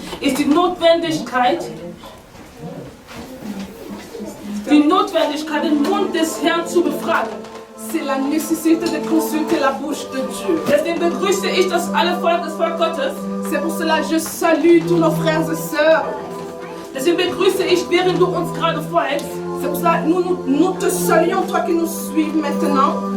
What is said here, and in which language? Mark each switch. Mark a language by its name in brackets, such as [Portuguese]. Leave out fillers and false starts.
[German] ist die Notwendigkeit, den Mund des Herrn zu befragen. [French] c'est la nécessité de consulter la bouche de Dieu. [German] Deswegen begrüße ich das Volk Gottes. [French] C'est pour cela que je salue tous nos frères et sœurs. [German] Deswegen begrüße ich, während du uns gerade folgst. [French] C'est pour cela que nous te saluons, toi qui nous suives maintenant.